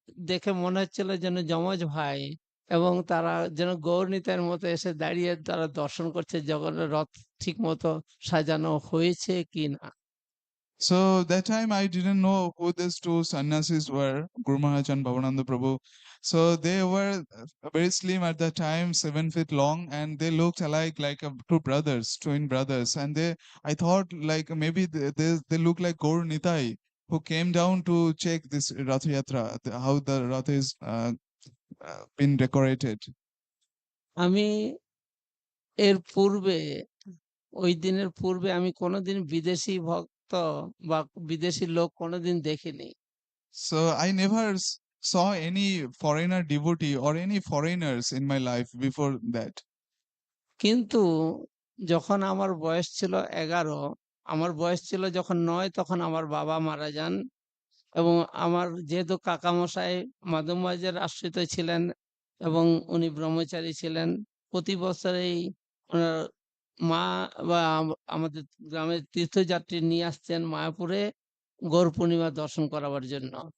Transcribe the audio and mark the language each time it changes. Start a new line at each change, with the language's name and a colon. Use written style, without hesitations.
Bangla: দেখে মনে হচ্ছিল যেন যমজ ভাই, এবং তারা যেন গৌরনীতার মতো এসে দাঁড়িয়ে তারা দর্শন করছে জগন্নাথ রথ ঠিক মতো সাজানো হয়েছে কিনা।
English: So that time I didn't know who these two sannyasis were, Guru Maharaj and Bhavananda Prabhu. So they were very slim at that time, 7 feet long, and they looked alike like two brothers, twin brothers. And I thought like maybe they look like Gaur Nitai, who came down to check this Rath Yatra, how the Rath is been decorated.
Bangla: আমি এর পূর্বে, ওই দিনের পূর্বে আমি কোনোদিন বিদেশি ভক্ত বা বিদেশি লোক কোনোদিন দেখিনি।
English: So I never saw any foreigner devotee or any foreigners in my life before that.
Bangla: কিন্তু যখন আমার বয়স ছিল 11, আমার বয়স ছিল যখন 9, তখন আমার বাবা মারা যান, এবং আমার যেহেতু কাকামশাই মাধব মহারাজের আশ্রিত ছিলেন এবং উনি ব্রহ্মচারী ছিলেন, প্রতি বছরেই ওনার মা বা আমাদের গ্রামের তীর্থযাত্রী নিয়ে আসছেন মায়াপুরে গৌর পূর্ণিমা দর্শন করাবার জন্য।